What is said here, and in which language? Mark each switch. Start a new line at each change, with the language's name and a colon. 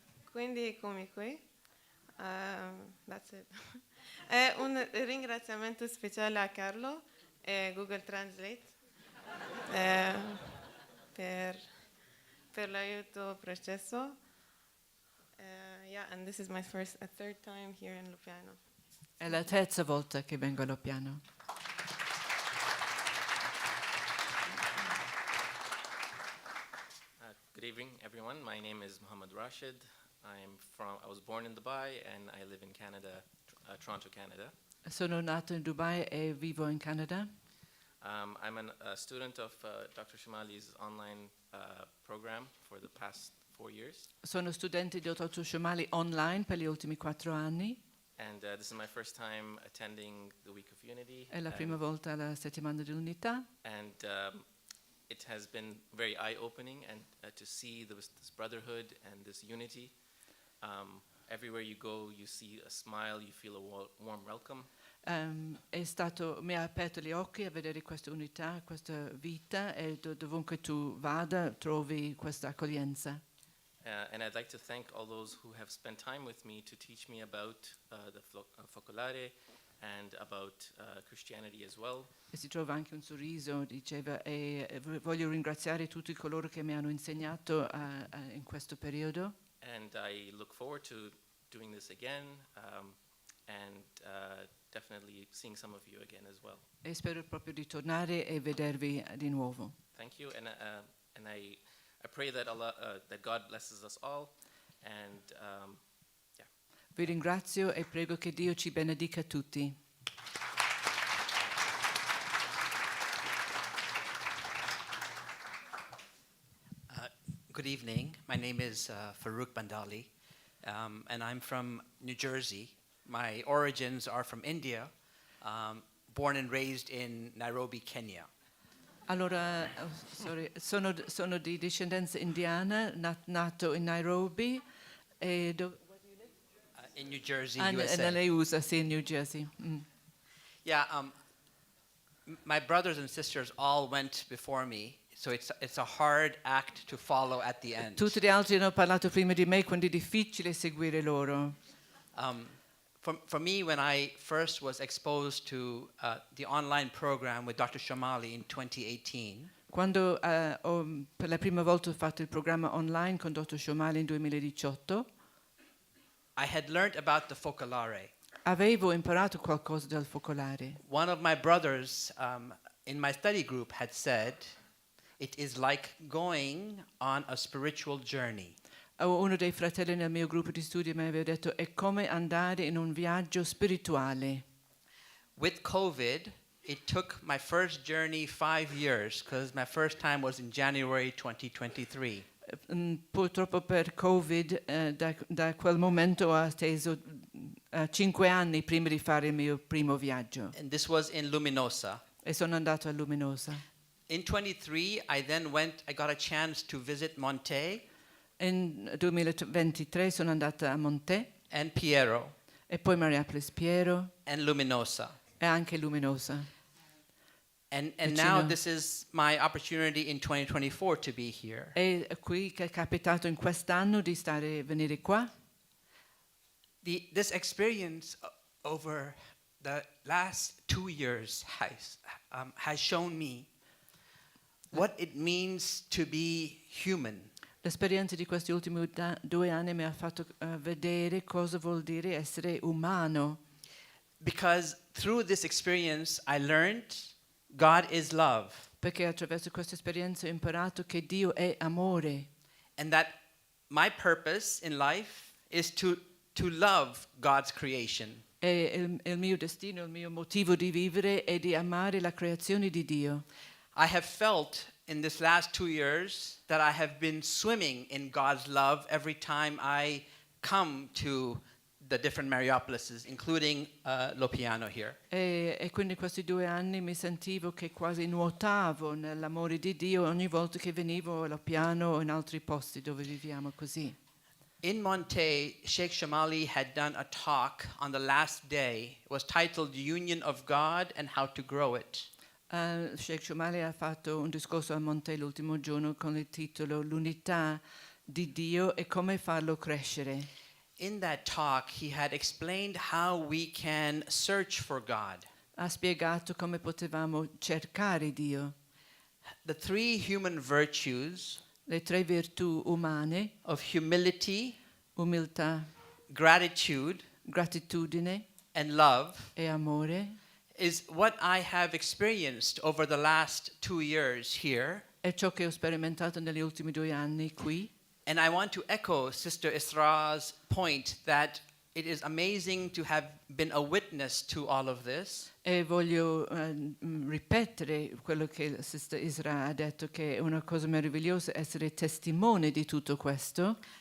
Italian: Quindi come qui.
English: That's it.
Italian: E un ringraziamento speciale a Carlo e Google Translate per l'aiuto processo.
English: Yeah, and this is my third time here in Loppiano.
Italian: È la terza volta che vengo a Loppiano.
English: Good evening, everyone. My name is Mohammed Rashid. I was born in Dubai and I live in Canada, Toronto, Canada.
Italian: Sono nato in Dubai e vivo in Canada.
English: I'm a student of Dr. Shomali's online program for the past 4 years.
Italian: Sono studente di Dr. Shomali online per gli ultimi 4 anni.
English: And this is my first time attending the Week of Unity.
Italian: È la prima volta alla settimana dell'unità.
English: And it has been very eye-opening and to see this brotherhood and this unity. Everywhere you go, you see a smile, you feel a warm welcome.
Italian: Mi ha aperto gli occhi a vedere questa unità, questa vita e dovunque tu vada trovi questa accoglienza.
English: And I'd like to thank all those who have spent time with me to teach me about the focolare and about Christianity as well.
Italian: E si trova anche un sorriso, diceva, e voglio ringraziare tutti coloro che mi hanno insegnato in questo periodo.
English: And I look forward to doing this again and definitely seeing some of you again as well.
Italian: E spero proprio di tornare e vedervi di nuovo.
English: Thank you, and I pray that Allah, that God blesses us all, and yeah.
Italian: Vi ringrazio e prego che Dio ci benedica tutti.
English: Good evening. My name is Farouk Bandali, and I'm from New Jersey. My origins are from India, born and raised in Nairobi, Kenya.
Italian: Allora, sono di discendenza indiana, nato in Nairobi e in New Jersey, USA. Nelle USA, sì, in New Jersey.
English: Yeah, my brothers and sisters all went before me. So it's a hard act to follow at the end.
Italian: Tutti gli altri hanno parlato prima di me, quindi è difficile seguire loro.
English: For me, when I first was exposed to the online program with Dr. Shomali in 2018,
Italian: quando per la prima volta ho fatto il programma online con Dr. Shomali in 2018,
English: I had learned about the focolare.
Italian: Avevo imparato qualcosa del focolare.
English: One of my brothers in my study group had said, it is like going on a spiritual journey.
Italian: Uno dei fratelli nel mio gruppo di studio mi aveva detto è come andare in un viaggio spirituale.
English: With COVID, it took my first journey 5 years because my first time was in January 2023.
Italian: Purtroppo per Covid da quel momento ho atteso 5 anni prima di fare il mio primo viaggio.
English: And this was in Luminosa.
Italian: E sono andato a Luminosa.
English: In 23, I got a chance to visit Monte.
Italian: In 2023 sono andata a Monte.
English: And Piero.
Italian: E poi Mariapolis Piero.
English: And Luminosa.
Italian: E anche Luminosa.
English: And now this is my opportunity in 2024 to be here.
Italian: E qui che è capitato in quest'anno di venire qua.
English: This experience over the last 2 years has shown me what it means to be human.
Italian: L'esperienza di questi ultimi 2 anni mi ha fatto vedere cosa vuol dire essere umano.
English: because through this experience I learned God is love.
Italian: Perché attraverso questa esperienza ho imparato che Dio è amore.
English: And that my purpose in life is to love God's creation.
Italian: E il mio destino, il mio motivo di vivere è di amare la creazione di Dio.
English: I have felt in this last 2 years that I have been swimming in God's love every time I come to the different Mariapolises, including Loppiano here.
Italian: E quindi questi 2 anni mi sentivo che quasi nuotavo nell'amore di Dio ogni volta che venivo a Loppiano o in altri posti dove viviamo così.
English: In Monte, Sheikh Shomali had done a talk on the last day. It was titled The Union of God and How to Grow It.
Italian: Sheikh Shomali ha fatto un discorso a Monte l'ultimo giorno con il titolo L'unità di Dio e come farlo crescere.
English: In that talk, he had explained how we can search for God.
Italian: Ha spiegato come potevamo cercare Dio.
English: The 3 human virtues,
Italian: le 3 virtù umane,
English: of humility,
Italian: umiltà,
English: gratitude,
Italian: gratitudine
English: and love,
Italian: e amore,
English: is what I have experienced over the last 2 years here.
Italian: È ciò che ho sperimentato negli ultimi 2 anni qui.
English: And I want to echo Sister Isra's point that it is amazing to have been a witness to all of this.
Italian: E voglio ripetere quello che Sister Isra ha detto, che è una cosa meravigliosa essere testimone di tutto questo.